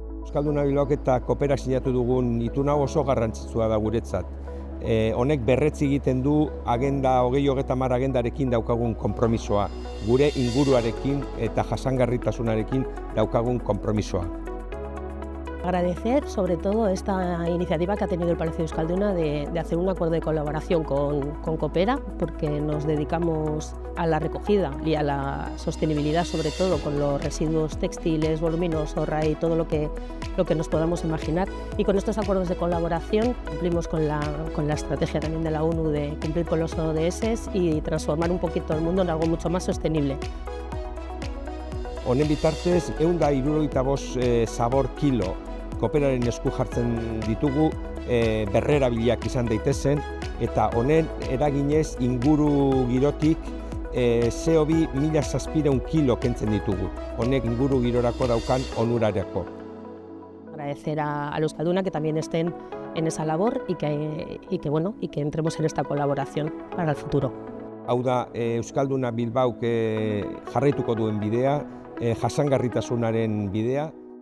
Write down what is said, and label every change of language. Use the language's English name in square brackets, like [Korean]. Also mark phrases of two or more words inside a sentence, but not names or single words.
[Basque] Euskalduna Bilbaok eta Cooperak sinatu dugun itun hau oso garrantzitsua da guretzat. Honek berretsi egiten du agenda 2030 agendarekin daukagun konpromisoa, gure inguruarekin eta jasangarritasunarekin daukagun konpromisoa. [Spanish] Agradecer sobre todo esta iniciativa que ha tenido el Palacio de Euskalduna de hacer un acuerdo de colaboración con Coopera, porque nos dedicamos a la recogida y a la sostenibilidad, sobre todo con los residuos textiles, voluminosos, RAI, todo lo que nos podamos imaginar. Y con estos acuerdos de colaboración cumplimos con la estrategia también de la ONU de cumplir con los ODS y transformar un poquito el mundo en algo mucho más sostenible. [Basque] Honen bitartez, 175 zabor kilo Cooperaren esku jartzen ditugu, berrerabiliak izan daitezen, eta honen eraginez inguru girotik CO2 1700 kilo kentzen ditugu. Honek inguru girorako daukan onurarako. [Spanish] Agradecer a Euskalduna que también estén en esa labor y que entremos en esta colaboración para el futuro. [Basque] Hau da, Euskalduna Bilbaok jarraituko duen bidea, jasangarritasunaren bidea,